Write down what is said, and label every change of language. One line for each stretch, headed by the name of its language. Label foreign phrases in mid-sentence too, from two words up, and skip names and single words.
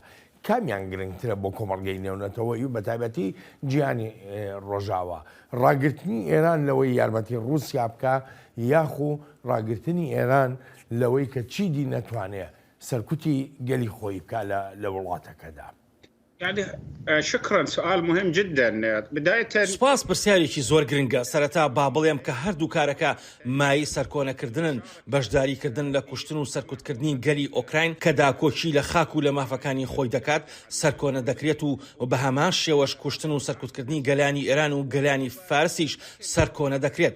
Central Kurdish: کامیان گرنگترە بۆ کۆمەڵگەی نێونەتەوەی و بەتایبەتی جیهانی ڕۆژاوە، ڕاگررتنی ئێران لەوەی یارمەتی رووسیا بکە یاخو ڕاگررتنی ئێران لەوەی کە چیدی نەتوانێت سەرکوتی گەلی خۆی بکە لە وڵاتەکەدا.
Arabic: يعني شكرا سؤال مهم جدا. بداية
Central Kurdish: سپاس پرسیارێکی زۆر گرنگە. سەرەتا با بڵێم کە هەردوو کارەکە مای سەرکۆنەکردنن، بەشداریکردن لە کوشتن و سەرکوتکردنی گەلی ئۆکراین کە داکۆچی لە خاک و لە مافەکانی خۆی دەکات سەرکۆنە دەکرێت و بە هەمان شێوەش کوشتن و سەرکوتکردنی گەلانی ئێران و گەلانی فارسیش سەرکۆنە دەکرێت.